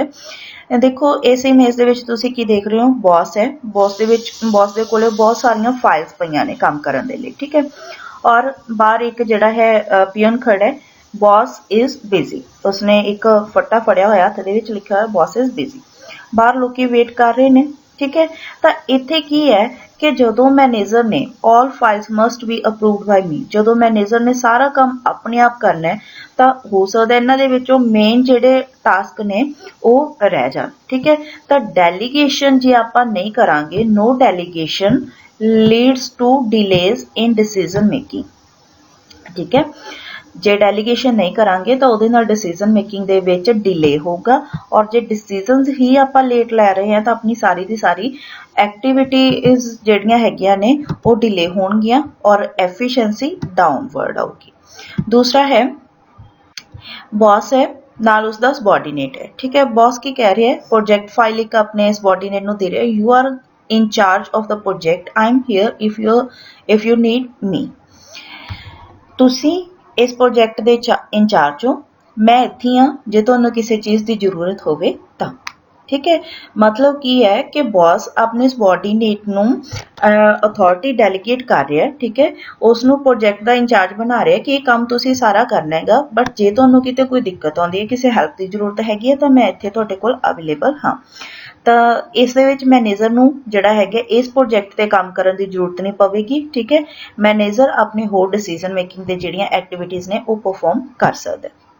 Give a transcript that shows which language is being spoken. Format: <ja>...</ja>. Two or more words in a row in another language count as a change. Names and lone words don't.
<pa>ਹੈ ਦੇਖੋ ਇਸ ਇਮੇਜ ਦੇ ਵਿੱਚ ਤੁਸੀਂ ਕੀ ਦੇਖ ਰਹੇ ਹੋ ਬੌਸ ਹੈ ਬੌਸ ਦੇ ਕੋਲੇ ਬਹੁਤ ਸਾਰੀਆਂ ਫਾਈਲਸ ਪਈਆਂ ਨੇ ਕੰਮ ਕਰਨ ਦੇ ਲਈ ਠੀਕ ਹੈ ਔਰ ਬਾਹਰ ਇੱਕ ਜਿਹੜਾ ਹੈ ਪੀਅਨ ਖੜਾ ਹੈ</pa> <en>boss is busy</en> <pa>ਉਸਨੇ ਇੱਕ ਫੱਟਾ ਫੜਿਆ ਹੋਇਆ ਤੇ ਦੇ ਵਿੱਚ ਲਿਖਿਆ ਹੋਇਆ</pa> <en>boss is busy</en> <pa>ਬਾਹਰ ਲੋਕੀ ਵੇਟ ਕਰ ਰਹੇ ਨੇ ਠੀਕ ਹੈ ਤਾਂ ਇੱਥੇ ਕੀ ਹੈ ਕਿ ਜਦੋਂ ਮੈਨੇਜਰ ਨੇ</pa> <en>all files must be approved by me</en> <pa>ਜਦੋਂ ਮੈਨੇਜਰ ਨੇ ਸਾਰਾ ਕੰਮ ਆਪਣੇ ਆਪ ਕਰਨਾ ਹੈ ਤਾਂ ਹੋ ਸਕਦਾ ਇਹਨਾਂ ਦੇ ਵਿੱਚੋਂ ਮੇਨ ਜਿਹੜੇ ਟਾਸਕ ਨੇ ਉਹ ਰਹਿ ਜਾਣ ਠੀਕ ਹੈ ਤਾਂ ਡੈਲੀਗੇਸ਼ਨ ਜੇ ਆਪਾਂ ਨਹੀਂ ਕਰਾਂਗੇ</pa> <en>no delegation leads to delays in decision making</en> <pa>ਠੀਕ ਹੈ ਜੇ ਡੈਲੀਗੇਸ਼ਨ ਨਹੀਂ ਕਰਾਂਗੇ ਤਾਂ ਉਹਦੇ ਨਾਲ</pa> <en>decision making</en> <pa>ਦੇ ਵਿੱਚ ਡਿਲੇ ਹੋਊਗਾ ਔਰ ਜੇ ਡਿਸੀਜਨਸ ਹੀ ਆਪਾਂ ਲੇਟ ਲੈ ਰਹੇ ਹਾਂ ਤਾਂ ਆਪਣੀ ਸਾਰੀ ਦੀ ਸਾਰੀ ਐਕਟੀਵਿਟੀਜ਼ ਜਿਹੜੀਆਂ ਹੈਗੀਆਂ ਨੇ ਉਹ ਡਿਲੇ ਹੋਣਗੀਆਂ ਔਰ</pa> <en>efficiency downward</en> <pa>ਆਊਗੀ ਦੂਸਰਾ ਹੈ ਬੌਸ ਹੈ ਨਾਲ ਉਸਦਾ ਸਬੋਰਡੀਨੇਟ ਹੈ ਠੀਕ ਹੈ ਬੌਸ ਕੀ ਕਹਿ ਰਿਹਾ ਹੈ</pa> <en>project file</en> <pa>ਇੱਕ ਆਪਣੇ ਸਬੋਰਡੀਨੇਟ ਨੂੰ ਦੇ ਰਿਹਾ</pa> <en>you are in charge of the project I am here if you need me</en> <pa>ਤੁਸੀਂ ਇਸ ਪ੍ਰੋਜੈਕਟ ਦੇ ਇੰਚਾਰਜ ਹੋ ਮੈਂ ਇੱਥੇ ਹਾਂ ਜੇ ਤੁਹਾਨੂੰ ਕਿਸੇ ਚੀਜ਼ ਦੀ ਜ਼ਰੂਰਤ ਹੋਵੇ ਤਾਂ ਠੀਕ ਹੈ ਮਤਲਬ ਕੀ ਹੈ ਕਿ ਬੌਸ ਆਪਣੇ ਸਬੋਰਡੀਨੇਟ ਨੂੰ</pa> <en>authority delegate</en> <pa>ਕਰ ਰਿਹਾ ਠੀਕ ਹੈ ਉਸ ਨੂੰ ਪ੍ਰੋਜੈਕਟ ਦਾ ਇੰਚਾਰਜ ਬਣਾ ਰਿਹਾ ਕਿ ਇਹ ਕੰਮ ਤੁਸੀਂ ਸਾਰਾ ਕਰਨਾ ਹੈਗਾ ਬਟ ਜੇ ਤੁਹਾਨੂੰ ਕਿਤੇ ਕੋਈ ਦਿੱਕਤ ਆਉਂਦੀ ਹੈ ਕਿਸੇ ਹੈਲਪ ਦੀ ਜ਼ਰੂਰਤ ਹੈਗੀ ਹੈ ਤਾਂ ਮੈਂ ਇੱਥੇ ਤੁਹਾਡੇ ਕੋਲ ਅਵੇਲੇਬਲ ਹਾਂ ਤਾਂ ਇਸ ਦੇ ਵਿੱਚ ਮੈਨੇਜਰ ਨੂੰ ਜਿਹੜਾ ਹੈਗਾ ਇਸ ਪ੍ਰੋਜੈਕਟ ਤੇ ਕੰਮ ਕਰਨ ਦੀ ਜ਼ਰੂਰਤ ਨਹੀਂ ਪਵੇਗੀ ਠੀਕ ਹੈ ਮੈਨੇਜਰ ਆਪਣੇ ਹੋਰ</pa> <en>decision making</en> <pa>ਦੇ ਜਿਹੜੀਆਂ ਐਕਟੀਵਿਟੀਜ਼ ਨੇ ਉਹ ਪਰਫਾਰਮ ਕਰ ਸਕਦਾ</pa>